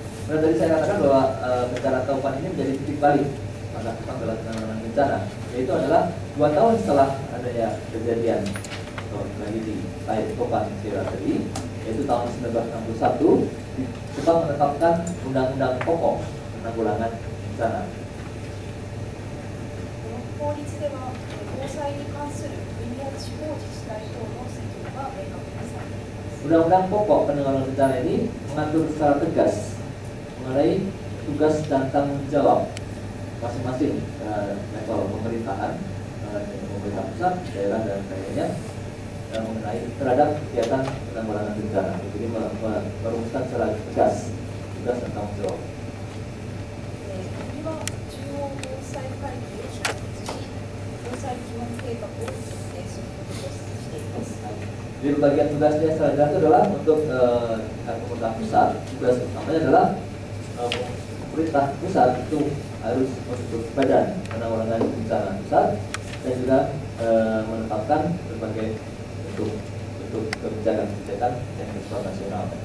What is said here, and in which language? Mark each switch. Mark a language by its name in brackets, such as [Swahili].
[Indonesian] Nah, tadi saya katakan bahwa bencana topan ini menjadi titik balik pada Jepang dalam penanganan bencana, yaitu adalah 2 tahun setelah adanya kejadian atau tragedi topan Vera tadi, yaitu tahun 1961, Jepang menetapkan undang-undang pokok penanggulangan bencana. [Japanese] この法律では、防災に関する国や地方自治体等の責任が明確にされています。 [Indonesian] Undang-undang pokok penanggulangan bencana ini mengatur secara tegas mengenai tugas dan tanggung jawab masing-masing level pemerintahan, pemerintah pusat, daerah dan lainnya mengenai terhadap kegiatan penanggulangan bencana. Jadi merumuskan secara tegas tugas dan tanggung jawab. [Japanese] 国は中央防災会議を設立し、防災基本計画を策定することとしています。 [Indonesian] Jadi bagian tugasnya selanjutnya itu adalah untuk pemerintah pusat, tugas utamanya adalah pemerintah pusat itu harus membentuk badan penanggulangan bencana pusat dan juga menetapkan berbagai bentuk kebijakan-kebijakan yang bersifat nasional.